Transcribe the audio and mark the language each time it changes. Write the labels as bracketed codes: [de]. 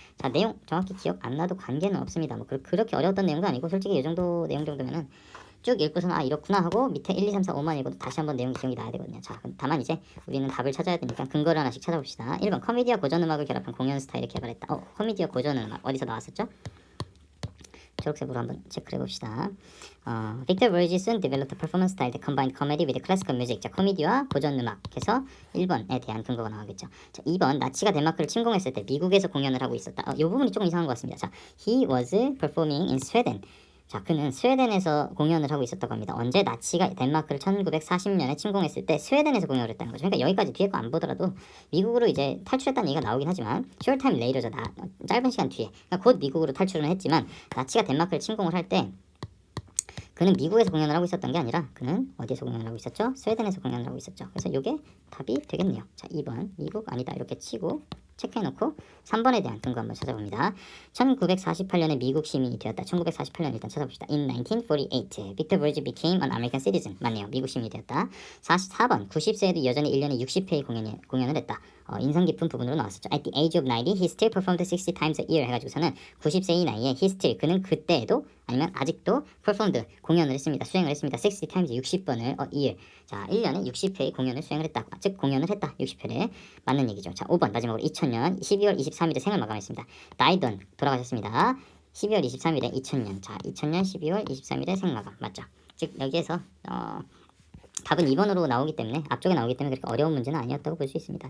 [ko] 자, 내용 정확히 기억 안 나도 관계는 없습니다. 뭐 그렇게 어려웠던 내용도 아니고 솔직히 이 정도 내용 정도면은 쭉 읽고서는 이렇구나 하고 밑에 1, 2, 3, 4, 5만 읽어도 다시 한번 내용이 기억이 나야 되거든요. 자, 다만 이제 우리는 답을 찾아야 되니까 근거를 하나씩 찾아봅시다. 1번 코미디와 고전음악을 결합한 공연 스타일을 개발했다. 코미디와 고전음악 어디서 나왔었죠? 초록색으로 한번 체크를 해봅시다. [en] Victor Borge soon developed a performance style that combined comedy with classical music. [ko] 자, 코미디와 고전음악 해서 1번에 대한 근거가 나오겠죠. 자, 2번 나치가 덴마크를 침공했을 때 미국에서 공연을 하고 있었다. 이 부분이 조금 이상한 것 같습니다. [en] 자, he was performing in Sweden. [ko] 자, 그는 스웨덴에서 공연을 하고 있었다고 합니다. 언제? 나치가 덴마크를 1940년에 침공했을 때 스웨덴에서 공연을 했다는 거죠. 그러니까 여기까지 뒤에 거 안 보더라도 미국으로 이제 탈출했다는 얘기가 나오긴 하지만 [en] short time later [ko] 죠. 짧은 시간 뒤에. 그러니까 곧 미국으로 탈출은 했지만 나치가 덴마크를 침공을 할 때 그는 미국에서 공연을 하고 있었던 게 아니라 그는 어디에서 공연을 하고 있었죠? 스웨덴에서 공연을 하고 있었죠. 그래서 이게 답이 되겠네요. 자, 2번 미국 아니다 이렇게 치고 체크해놓고 3번에 대한 근거 한번 찾아봅니다. 1948년에 미국 시민이 되었다. 1948년 일단 찾아봅시다. [en] In 1948, Victor Borge became an American citizen. [ko] 맞네요. 미국 시민이 되었다. 44번 90세에도 여전히 1년에 60회의 공연을 했다. 인상 깊은 부분으로 나왔었죠. [en] At the age of 90, he still performed 60 times a year [ko] 해가지고서는 90세의 나이에 [en] he still 그는 그때에도 아니면 아직도 performed 공연을 했습니다. [ko] 수행을 했습니다. [en] 60 times 60번을 a year. [ko] 자, 1년에 60회의 공연을 수행을 했다. 즉 공연을 했다. 60회를 맞는 얘기죠. 자, 5번 마지막으로 2000년 12월 23일에 생을 마감했습니다. [en] died on [ko] 돌아가셨습니다. 12월 23일에 2000년. 자, 2000년 12월 23일에 생마감. 맞죠? 즉 여기에서 답은 2번으로 나오기 때문에 앞쪽에 나오기 때문에 그렇게 어려운 문제는 아니었다고 볼 수 있습니다.